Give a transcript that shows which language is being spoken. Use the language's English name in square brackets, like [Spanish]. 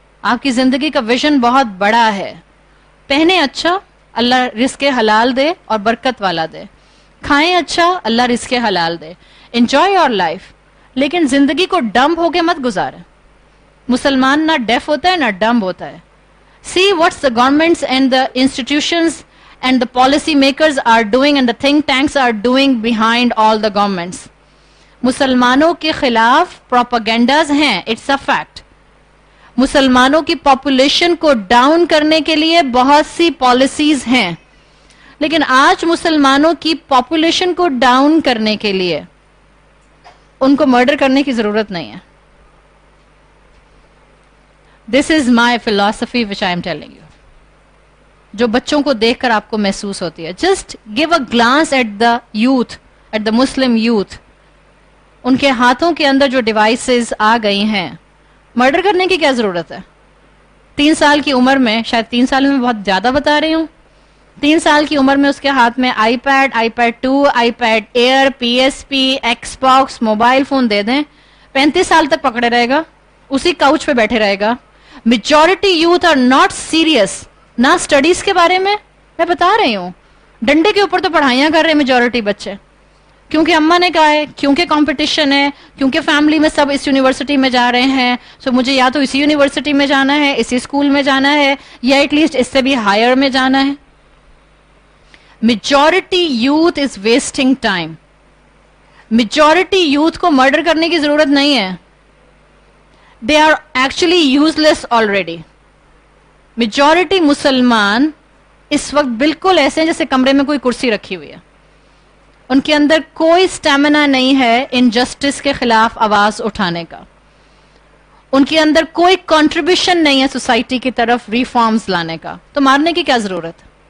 [Urdu] آپ کی زندگی کا ویژن بہت بڑا ہے. پہنے اچھا, اللہ رزق حلال دے اور برکت والا دے. کھائیں اچھا, اللہ رزق حلال دے. [English] enjoy your life, [Urdu] لیکن زندگی کو ڈمپ ہو کے مت گزاریں. مسلمان نہ ڈیف ہوتا ہے نہ ڈمپ ہوتا ہے. [English] See what the governments and the institutions and the policy makers are doing and the think tanks are doing behind all the governments. [Urdu] مسلمانوں کے خلاف پروپیگنڈاز ہیں, [English] it's a fact. [Urdu] مسلمانوں کی پاپولیشن کو ڈاؤن کرنے کے لیے بہت سی پالیسیز ہیں, لیکن آج مسلمانوں کی پاپولیشن کو ڈاؤن کرنے کے لیے ان کو مرڈر کرنے کی ضرورت نہیں ہے. [English] This is my philosophy which I am telling you. [Urdu] جو بچوں کو دیکھ کر آپ کو محسوس ہوتی ہے. [English] Just give a glance at the youth, at the Muslim youth. [Urdu] ان کے ہاتھوں کے اندر جو ڈیوائسز آ گئی ہیں, مرڈر کرنے کی کیا ضرورت ہے؟ 3 سال کی عمر میں, شاید 3 سال میں بہت زیادہ بتا رہی ہوں, 3 سال کی عمر میں اس کے ہاتھ میں آئی پیڈ 2, آئی paid year, PSP, x box, mobile phone دے دیں, 35 سال تک پکڑے رہے گا, اسی کاؤچ پہ بیٹھے رہے گا. [English] majority youth are not serious, [Urdu] نہ اسٹڈیز کے بارے میں بتا رہی ہوں, ڈنڈے کے اوپر تو پڑھائیاں کر رہے ہیں میجورٹی بچے, کیونکہ اماں نے کہا ہے, کیونکہ کمپٹیشن ہے, کیونکہ فیملی میں سب اس یونیورسٹی میں جا رہے ہیں, سو مجھے یا تو اسی یونیورسٹی میں جانا ہے, اسی اسکول میں جانا ہے, یا ایٹ لیسٹ اس سے بھی ہائر میں جانا ہے. [English] Majority youth is wasting time. [Urdu] Majority youth کو مرڈر کرنے کی ضرورت نہیں ہے. [English] They are actually useless already. [Urdu] Majority مسلمان اس وقت بالکل ایسے ہیں جیسے کمرے میں کوئی کرسی رکھی ہوئی ہے. ان کے اندر کوئی سٹیمنا نہیں ہے انجسٹس کے خلاف آواز اٹھانے کا. ان کے اندر کوئی کنٹریبیوشن نہیں ہے سوسائٹی کی طرف ریفارمز لانے کا. تو مارنے کی کیا ضرورت ہے؟